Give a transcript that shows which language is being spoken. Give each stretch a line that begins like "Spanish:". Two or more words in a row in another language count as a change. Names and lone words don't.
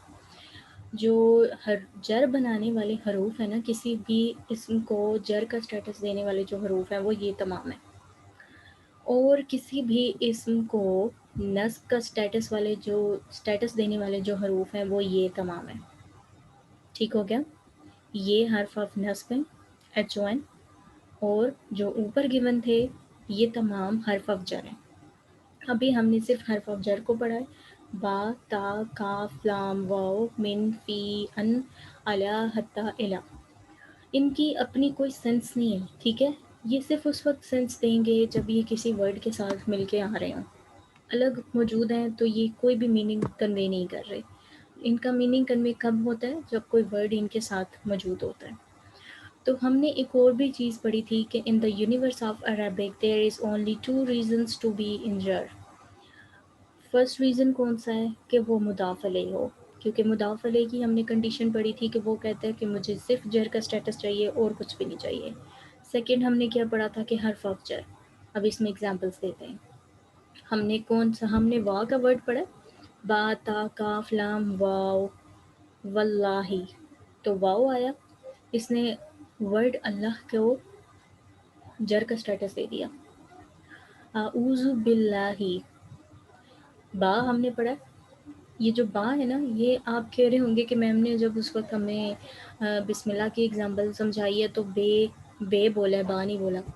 Urdu: جو جر بنانے والے حروف ہیں نا، کسی بھی اسم کو جر کا سٹیٹس دینے والے جو حروف ہیں وہ یہ تمام ہیں، اور کسی بھی اسم کو نصب کا سٹیٹس دینے والے جو حروف ہیں وہ یہ تمام ہیں. ٹھیک ہو گیا؟ یہ حرف آف نصب ہیں HON، اور جو اوپر گیون تھے یہ تمام حرف آف جر ہیں. ابھی ہم نے صرف حرف آف جر کو پڑھا ہے، با، تا، کاف، لام، واو، من، فی، ان، الا، حتی، الا. ان کی اپنی کوئی سینس نہیں ہے، ٹھیک ہے؟ یہ صرف اس وقت سینس دیں گے جب یہ کسی ورڈ کے ساتھ مل کے آ رہے ہوں. الگ موجود ہیں تو یہ کوئی بھی
English: meaning convey
Urdu: نہیں کر رہے. ان کا
English: meaning convey
Urdu: کب ہوتا ہے؟ جب کوئی ورڈ ان کے ساتھ موجود ہوتا ہے.
English: تو ہم نے ایک اور بھی چیز پڑھی تھی کہ in the universe of Arabic there is only two reasons to be in jar. first reason
Urdu: کون سا ہے؟ کہ وہ مضاف الیہ ہو، کیونکہ مضاف الیہ کی ہم نے کنڈیشن پڑھی تھی کہ وہ کہتا ہے کہ مجھے صرف جر کا سٹیٹس چاہیے اور کچھ بھی نہیں چاہیے. سیکنڈ ہم نے کیا پڑھا تھا کہ حرف آف جر. اب اس میں ایگزامپلس دیتے ہیں. ہم نے وا کا ورڈ پڑھا، با، تا، کاف، لام، واو، واللہ. تو واو آیا، اس نے ورڈ اللہ کو جر کا سٹیٹس دے دیا.
Arabic: اعوذ باللہ.
Urdu: با ہم نے پڑھا، یہ جو با ہے نا، یہ آپ کہہ رہے ہوں گے کہ میم نے جب اس وقت ہمیں بسم اللہ کی ایگزامپل سمجھائی ہے تو بے بولا ہے، با نہیں بولا.